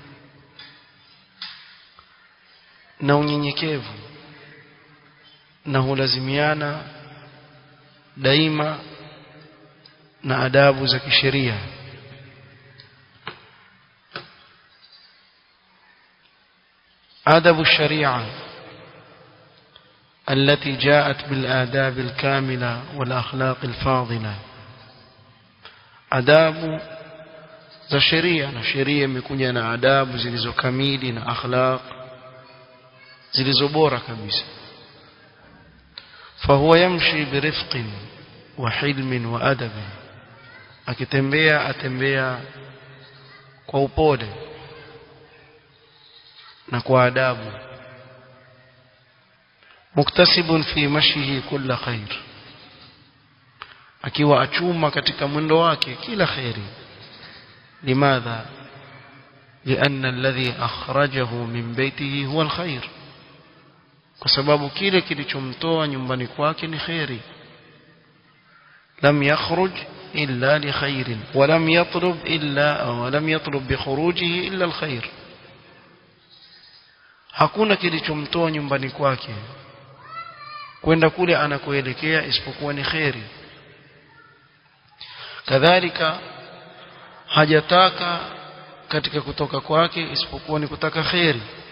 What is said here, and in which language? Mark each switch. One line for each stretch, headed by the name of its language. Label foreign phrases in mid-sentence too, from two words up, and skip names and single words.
Swahili: na unyenyekevu, na hulazimiana daima na adabu za kisheria. adabu sharia
Arabic: التي جاءت بالآداب الكاملة والأخلاق الفاضلة.
Swahili: adabu za sheria, na sheria imekuja na adabu zilizokamili na akhlaq zilizobora kabisa.
Arabic: فهو يمشي برفق وحلم وأدب,
Swahili: akitembea atembea kwa upole na kwa adabu.
Arabic: مكتسب في مشيه كل خير,
Swahili: akiwa achuma katika mwendo wake kila khairi.
Arabic: Limadha? لأن الذي أخرجه من بيته هو الخير,
Swahili: kwa sababu kile kilichomtoa nyumbani kwake ni khairi.
Arabic: لم يخرج إلا لخير ولم يطلب بخروجه إلا الخير.
Swahili: hakuna kilichomtoa nyumbani kwake kwenda kule anakoelekea isipokuwa ni khairi. kadhalika hajataka katika kutoka kwake isipokuwa ni kutaka khairi.